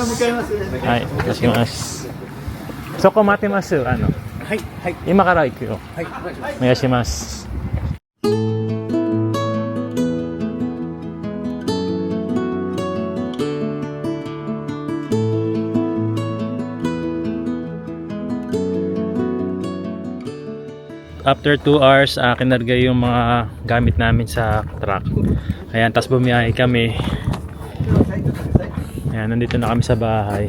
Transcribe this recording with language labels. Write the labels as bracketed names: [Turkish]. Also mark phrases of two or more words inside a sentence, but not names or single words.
[Japanese] はい、お願いします。そこ待ってます。はいはい今から行くよ。はい。お願いします。 [English] After 2 hours, [Filipino] kinarga yung mga gamit namin sa truck. Ayan, tapos bumiyahe kami. Ayan, nandito na kami sa bahay.